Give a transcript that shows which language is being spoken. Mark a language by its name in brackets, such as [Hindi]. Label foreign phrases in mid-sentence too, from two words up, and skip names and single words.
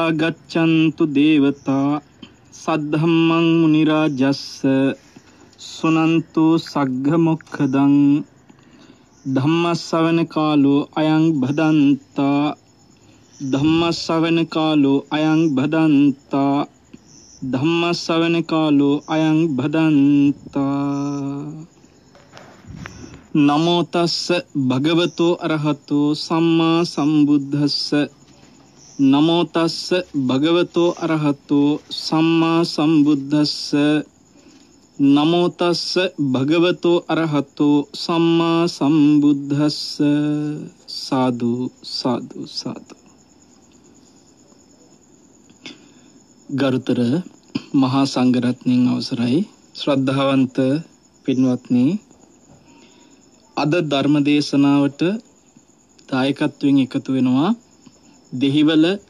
[Pali] गच्छन्तु देवता सद्धम्मं मुनिराजस्स सुनन्तु सग्गमुखदं धम्मश्रवण कालो अयं भदन्ता धम्मश्रवण कालो अयं भदन्ता ධම්මස්සවන කාලෝ අයං භදන්තා. නමෝ තස්ස භගවතෝ අරහතෝ සම්මා සම්බුද්දස්ස. නමෝ තස්ස භගවතෝ අරහතෝ සම්මා සම්බුද්දස්ස. නමෝ තස්ස භගවතෝ අරහතෝ සම්මා සම්බුද්දස්ස. සාදු සාදු සාදු. [Sinhala] ගරුතර මහා සංඝරත්නයන් අවසරයි, ශ්‍රද්ධාවන්ත පින්වත්නි, අද ධර්ම දේශනාවට දායකත්වයෙන් එකතු වෙනවා දෙහිවල